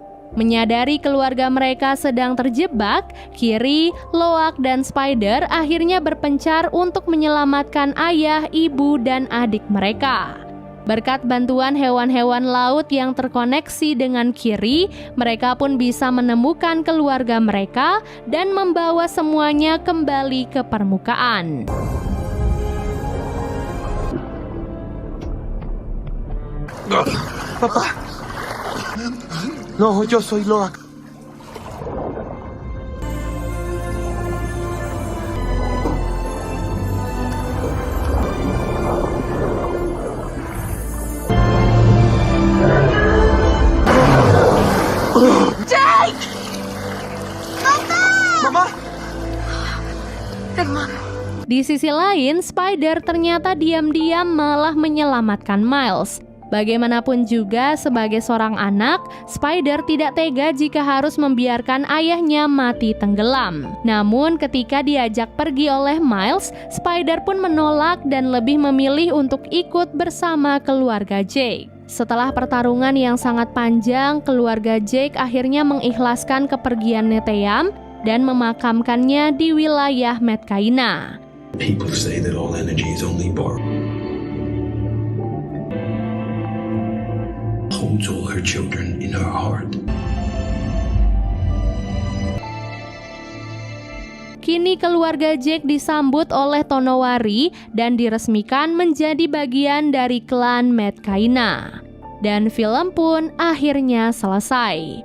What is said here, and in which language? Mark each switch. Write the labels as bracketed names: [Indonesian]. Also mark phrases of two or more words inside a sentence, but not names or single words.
[Indonesian] Menyadari keluarga mereka sedang terjebak, Kiri, Loak, dan Spider akhirnya berpencar untuk menyelamatkan ayah, ibu, dan adik mereka. Berkat bantuan hewan-hewan laut yang terkoneksi dengan Kiri, mereka pun bisa menemukan keluarga mereka dan membawa semuanya kembali ke permukaan. [Spanish] Papá. No, yo soy Loak. Jake! Papa! Mamá. Hermano. [Indonesian] Di sisi lain, Spider ternyata diam-diam malah menyelamatkan Miles. Bagaimanapun juga, sebagai seorang anak, Spider tidak tega jika harus membiarkan ayahnya mati tenggelam. Namun ketika diajak pergi oleh Miles, Spider pun menolak dan lebih memilih untuk ikut bersama keluarga Jake. Setelah pertarungan yang sangat panjang, keluarga Jake akhirnya mengikhlaskan kepergian Neteyam dan memakamkannya di wilayah Metkayina. [English] People say that all energy is only borrowed. Holds all her children in her heart. [Indonesian] Kini keluarga Jake disambut oleh Tonowari dan diresmikan menjadi bagian dari klan Metkayina. Dan film pun akhirnya selesai.